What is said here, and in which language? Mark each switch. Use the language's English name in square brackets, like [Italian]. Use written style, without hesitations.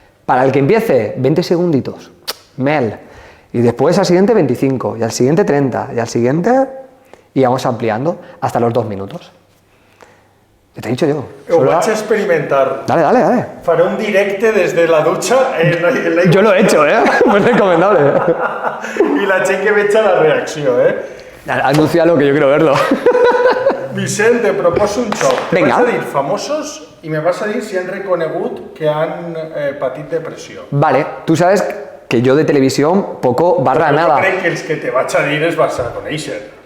[Spanish] Para el que empiece, 20 segunditos, y después al siguiente 25, y al siguiente 30, y al siguiente, y vamos ampliando hasta los 2 minutos. Te he dicho yo. [Catalan] Ho vaig a experimentar. [Spanish] Dale. [Catalan] Faré un directe [Spanish] desde la ducha Yo lo he hecho, muy recomendable. [Catalan] i la gent que veig la reacció, [Spanish] Anuncia lo que yo quiero verlo. [Catalan] Vicent, te proposo un xoc. Te Vinga. vaig a dir famosos i me vas a dir si han reconegut que han patit depressió. [Spanish] Vale, tú sabes que yo de televisión poco barra [Catalan] Però [Spanish] nada. [Catalan] jo crec que els que te vaig a dir els vas a conèixer.